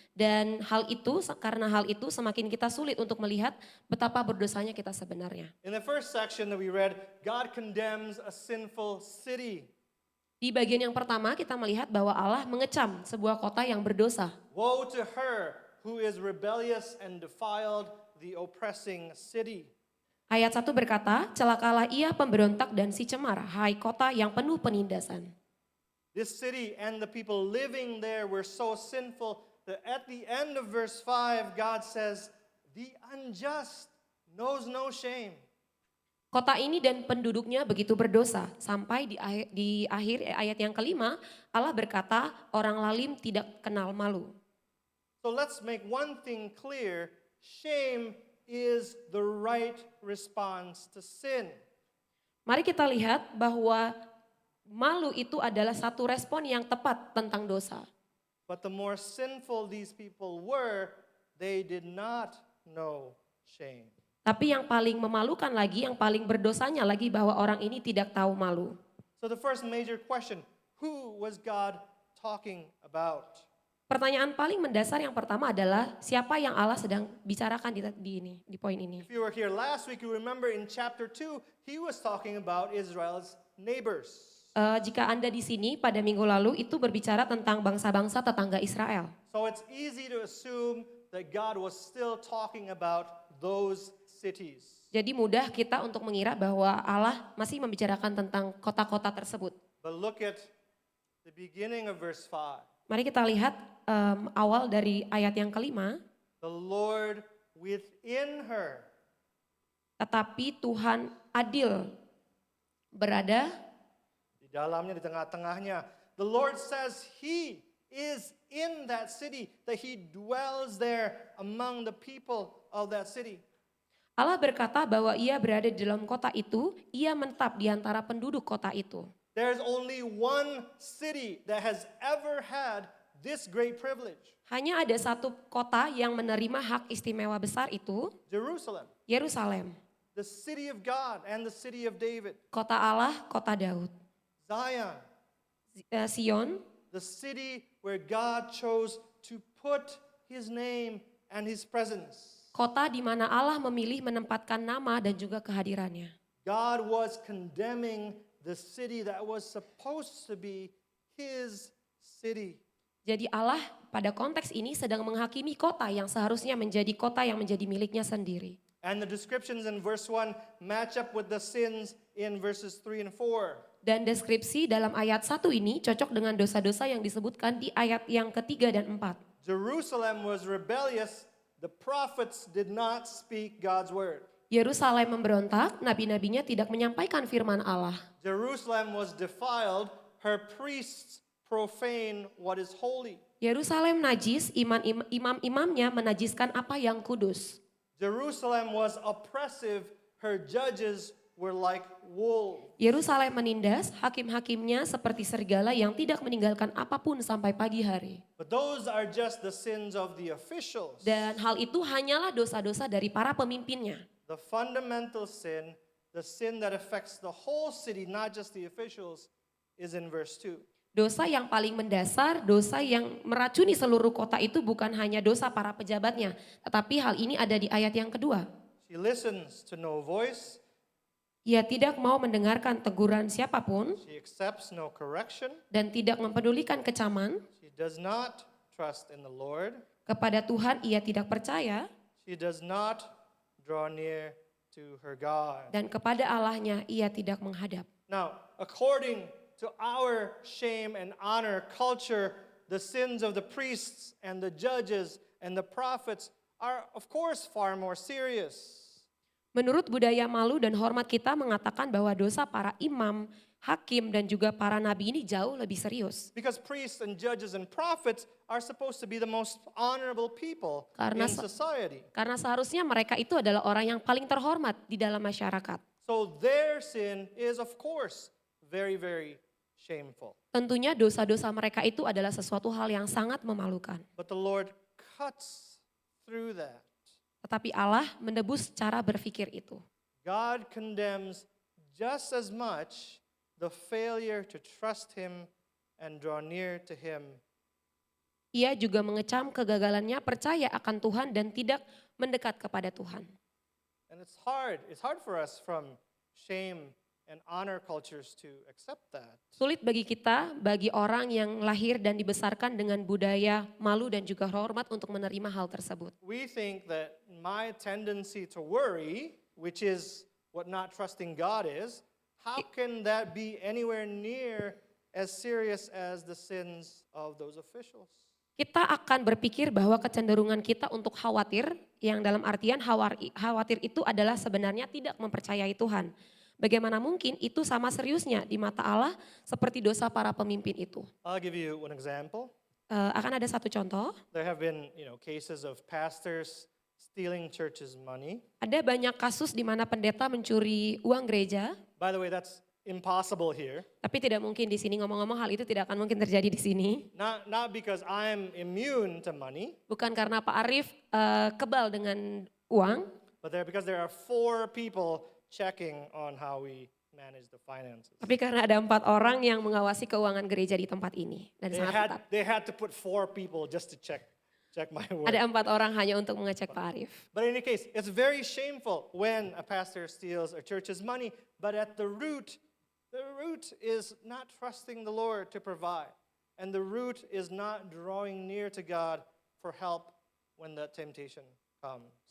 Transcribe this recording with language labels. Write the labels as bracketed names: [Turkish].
[Indonesian] Dan karena hal itu semakin kita sulit untuk melihat betapa berdosanya kita sebenarnya. [English] In the first section that we read, God condemns a sinful city. [Indonesian] Di bagian yang pertama kita melihat bahwa Allah mengecam sebuah kota yang berdosa. [English] Woe to her who is rebellious and defiled, the oppressing city. [Indonesian] Ayat 1 berkata, celakalah ia pemberontak dan si cemar, hai kota yang penuh penindasan. [English] This city and the people living there were so sinful that at the end of verse 5, God says, the unjust knows no shame. [Indonesian] Kota ini dan penduduknya begitu berdosa, sampai di akhir ayat yang kelima, Allah berkata, orang lalim tidak kenal malu. [English] So let's make one thing clear, shame is the right response to sin. [Indonesian] Mari kita lihat bahwa malu itu adalah satu respon yang tepat tentang dosa. [English] But the more sinful these people were, they did not know shame. [Indonesian] Tapi yang paling memalukan lagi, yang paling berdosanya lagi bahwa orang ini tidak tahu malu. [English] So the first major question, who was God talking about? [Indonesian] Pertanyaan paling mendasar yang pertama adalah siapa yang Allah sedang bicarakan di poin ini. [English] If you were here last week, you remember in chapter 2, he was talking about Israel's neighbors. [Indonesian] Jika Anda di sini pada minggu lalu itu berbicara tentang bangsa-bangsa tetangga Israel. [English] So it's easy to assume that God was still talking about those cities. [Indonesian] Jadi mudah kita untuk mengira bahwa Allah masih membicarakan tentang kota-kota tersebut. [English] But look at the beginning of verse 5. [Indonesian] Mari kita lihat awal dari ayat yang kelima. [English] The Lord within her. [Indonesian] Tetapi Tuhan adil berada Di dalamnya, di tengah-tengahnya. [English] The Lord says he is in that city, that he dwells there among the people of that city. [Indonesian] Allah berkata bahwa ia berada di dalam kota itu, ia menetap di antara penduduk kota itu. [English] There's only one city that has ever had this great privilege. [Indonesian] Hanya ada satu kota yang menerima hak istimewa besar itu, [English] Jerusalem, [Indonesian] Yerusalem. [English] the city of God and the city of David. [Indonesian] Kota Allah, kota Daud. [English] Zion, [Indonesian] Sion, [English] the city where God chose to put his name and his presence. [Indonesian] kota di mana Allah memilih menempatkan nama dan juga kehadirannya. [English] God was condemning the city that was supposed to be his city. [Indonesian] Jadi Allah pada konteks ini sedang menghakimi kota yang seharusnya menjadi kota yang menjadi miliknya sendiri. [English] And the descriptions in verse 1 match up with the sins in verses 3 and 4. [Indonesian] Dan deskripsi dalam ayat 1 ini cocok dengan dosa-dosa yang disebutkan di ayat yang ketiga dan 4. [English] Jerusalem was rebellious, the prophets did not speak God's word. [Indonesian] Yerusalem memberontak, nabi-nabinya tidak menyampaikan firman Allah. [English] Jerusalem was defiled, her priests profane what is holy. [Indonesian] Yerusalem najis, imam-imamnya menajiskan apa yang kudus. [English] Jerusalem was oppressive, her judges were like wolves. [Indonesian] Yerusalem menindas, hakim-hakimnya seperti serigala yang tidak meninggalkan apapun sampai pagi hari. [English] But those are just the sins of the officials. [Indonesian] Dan hal itu hanyalah dosa-dosa dari para pemimpinnya. [English] The fundamental sin, the sin that affects the whole city, not just the officials, is in verse 2. [Indonesian] Dosa yang paling mendasar, dosa yang meracuni seluruh kota itu bukan hanya dosa para pejabatnya, tetapi hal ini ada di ayat yang kedua. [English] She listens to no voice, [Indonesian] Ia tidak mau mendengarkan teguran siapapun [English] she accepts no correction, [Indonesian] dan tidak mempedulikan kecaman. [English] she does not trust in the Lord, [Indonesian] Kepada Tuhan ia tidak percaya [English] she does not draw near to her God. [Indonesian] dan kepada Allahnya ia tidak menghadap. [English] Now, according to our shame and honor culture, the sins of the priests and the judges and the prophets are, of course, far more serious. [Indonesian] Menurut budaya malu dan hormat kita mengatakan bahwa dosa para imam, hakim dan juga para nabi ini jauh lebih serius. [English] Because priests and judges and prophets are supposed to be the most honorable people [Indonesian] Karena [English] in society. [Indonesian] Karena seharusnya mereka itu adalah orang yang paling terhormat di dalam masyarakat. [English] So their sin is, of course, very, very shameful. [Indonesian] Tentunya dosa-dosa mereka itu adalah sesuatu hal yang sangat memalukan. [English] But the Lord cuts through that. [Indonesian] Tetapi Allah menebus cara berpikir itu. [English] God condemns just as much the failure to trust Him and draw near to Him. [Indonesian] Ia juga mengecam kegagalannya percaya akan Tuhan dan tidak mendekat kepada Tuhan. [English] And it's hard for us from shame and honor cultures to accept that. [Indonesian] Sulit bagi kita, bagi orang yang lahir dan dibesarkan dengan budaya malu dan juga hormat untuk menerima hal tersebut. [English] We think that my tendency to worry, which is what not trusting God is, how can that be anywhere near as serious as the sins of those officials? [Indonesian] Kita akan berpikir bahwa kecenderungan kita untuk khawatir, yang dalam artian khawatir itu adalah sebenarnya tidak mempercayai Tuhan. Bagaimana mungkin itu sama seriusnya di mata Allah seperti dosa para pemimpin itu. [English] I'll give you one example. [Indonesian] Akan ada satu contoh. [English] There have been, cases of pastors stealing church's money. [Indonesian] Ada banyak kasus di mana pendeta mencuri uang gereja. [English] By the way, that's impossible here. [Indonesian] Tapi tidak mungkin di sini, ngomong-ngomong hal itu tidak akan mungkin terjadi di sini. [English] Not because I'm immune to money, [Indonesian] Bukan karena Pak Arief kebal dengan uang, [English] but because there are 4 people checking on how we manage the finances. [Indonesian] tapi karena ada 4 orang yang mengawasi keuangan gereja di tempat ini. Dan sangat ketat. [English] They had to put 4 people just to check my work. [Indonesian] Ada 4 orang hanya untuk mengecek Pak Arief. [English] But in any case, it's very shameful when a pastor steals a church's money, but at the root is not trusting the Lord to provide. And the root is not drawing near to God for help when the temptation comes.